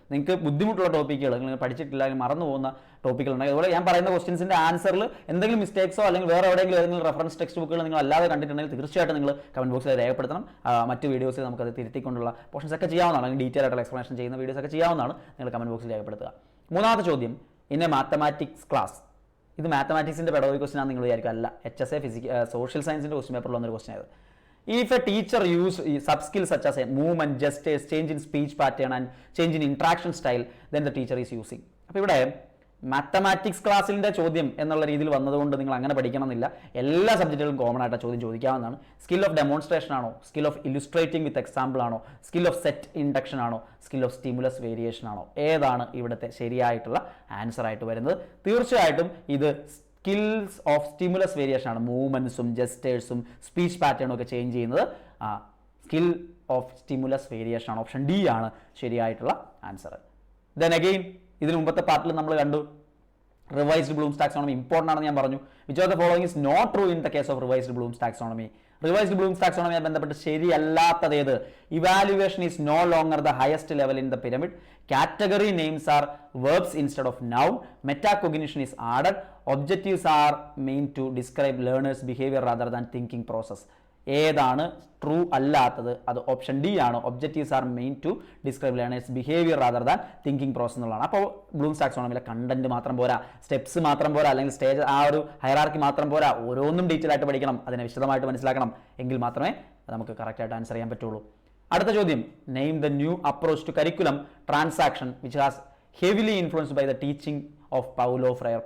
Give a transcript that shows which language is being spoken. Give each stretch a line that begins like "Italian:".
Malayalam: നിങ്ങൾക്ക് ബുദ്ധിമുട്ടുള്ള ടോപ്പിക്കുകൾ, നിങ്ങൾ പഠിച്ചിട്ടില്ല അല്ലെങ്കിൽ മറന്നു പോകുന്ന ടോപ്പിക്കുകൾ ഉണ്ടെങ്കിൽ അതുപോലെ ഞാൻ പറയുന്ന ക്വസ്റ്റ്യൻസിൻ്റെ ആൻസറിൽ എന്തെങ്കിലും മിസ്റ്റേക്സോ അല്ലെങ്കിൽ വേറെ എവിടെയെങ്കിലും ഏതെങ്കിലും റെഫറൻസ് ടെക്സ്റ്റ് ബുക്കുകൾ നിങ്ങൾ അല്ലാതെ കണ്ടിട്ടുണ്ടെങ്കിൽ തീർച്ചയായിട്ടും നിങ്ങൾ കമൻറ്റ് ബോക്സിൽ രേഖപ്പെടുത്തണം. മറ്റ് വീഡിയോസിൽ നമുക്കത് തിരുത്തിക്കൊണ്ടുള്ള പോർഷൻസ് ഒക്കെ ചെയ്യാവുന്നതാണ്, അല്ലെങ്കിൽ ഡീറ്റെയിൽ ആയിട്ടുള്ള എക്സ്പ്ലനേഷൻ ചെയ്യുന്ന വീഡിയോസ് ഒക്കെ ചെയ്യാവുന്നതാണ്. നിങ്ങൾ കമൻറ്റ് ബോക്സിൽ രേഖപ്പെടുത്തുക. മൂന്നാമത്തെ ചോദ്യം, ഇൻ എ മാത്തമാറ്റിക്സ് ക്ലാസ്. ഇത് മാത്തമാറ്റിക്സിൻ്റെ പെഡഗോഗി ക്വസ്റ്റ്യൻ ആണ് നിങ്ങൾ വിചാരിക്കുക. അല്ല, HSA സോഷ്യൽ സയൻസിൻ്റെ ക്വസ്റ്റ്യൻ പേപ്പറിൽ വന്നൊരു ക്വസ്റ്റ്യൻ ആയത്.
English: If a teacher use sub skills such as a movement, gestures, change in speech pattern and change in interaction style, then the teacher is using.
Malayalam: അപ്പോൾ ഇവിടെ മാത്തമാറ്റിക്സ് ക്ലാസ്സിൻ്റെ ചോദ്യം എന്നുള്ള രീതിയിൽ വന്നതുകൊണ്ട് നിങ്ങൾ അങ്ങനെ പഠിക്കണമെന്നില്ല. എല്ലാ സബ്ജക്റ്റുകളും കോമൺ ആയിട്ട് ചോദ്യം ചോദിക്കാവുന്നതാണ്. സ്കിൽ ഓഫ് ഡെമോൺസ്ട്രേഷൻ ആണോ, സ്കിൽ ഓഫ് ഇല്ലുസ്ട്രേറ്റിംഗ് വിത്ത് എക്സാമ്പിൾ ആണോ, സ്കിൽ ഓഫ് സെറ്റ് ഇൻഡക്ഷൻ ആണോ, സ്കിൽ ഓഫ് സ്റ്റിമുലസ് വേരിയേഷൻ ആണോ, ഏതാണ് ഇവിടുത്തെ ശരിയായിട്ടുള്ള ആൻസർ ആയിട്ട് വരുന്നത്? തീർച്ചയായിട്ടും ഇത് സ്കിൽസ് ഓഫ് സ്റ്റിമുലസ് വേരിയേഷൻ ആണ്. മൂവ്മെൻറ്റ്സും ജെസ്റ്റേഴ്സും സ്പീച്ച് പാറ്റേണും ഒക്കെ ചേഞ്ച് ചെയ്യുന്നത് സ്കിൽ ഓഫ് സ്റ്റിമുലസ് വേരിയേഷൻ ആണ്. ഓപ്ഷൻ ഡി ആണ് ശരിയായിട്ടുള്ള ആൻസർ. ദെൻ അഗെയിൻ ഇതിന് മുമ്പത്തെ പാർട്ടിൽ നമ്മൾ കണ്ടു റിവൈസ്ഡ് ബ്ലൂംസ് ടാക്സോണമി ഇമ്പോർട്ടൻ്റ് ആണെന്ന് ഞാൻ പറഞ്ഞു.
English: Which of the following is not true in the case of revised Bloom's taxonomy.
Malayalam: Revised Bloom's ടാക്സോണമിയുമായി ബന്ധപ്പെട്ട് ശരിയല്ലാത്തതേത്?
English: Evaluation is no longer the highest level in the pyramid. Category names are verbs instead of noun. Metacognition is added. Objectives are meant to describe learners behavior rather than thinking process.
Malayalam: ഏതാണ് true അല്ലാത്തത്? അത് option D ആണ്.
English: Objectives are main to describe learners behaviour rather than thinking process എന്നുള്ളതാണ്.
Malayalam: അപ്പോൾ Bloom's ടാക്സോണമിയിലെ content മാത്രം പോരാ, steps മാത്രം പോരാ, അല്ലെങ്കിൽ സ്റ്റേജ് ആ ഒരു ഹൈറാർക്കി മാത്രം പോരാ, ഓരോന്നും ഡീറ്റെയിൽ ആയിട്ട് പഠിക്കണം, അതിനെ വിശദമായിട്ട് മനസ്സിലാക്കണം. എങ്കിൽ മാത്രമേ നമുക്ക് കറക്റ്റായിട്ട് ആൻസർ ചെയ്യാൻ പറ്റുള്ളൂ. അടുത്ത ചോദ്യം,
English: Name the new approach to curriculum transaction which has heavily influenced by the teaching of Paulo Freire.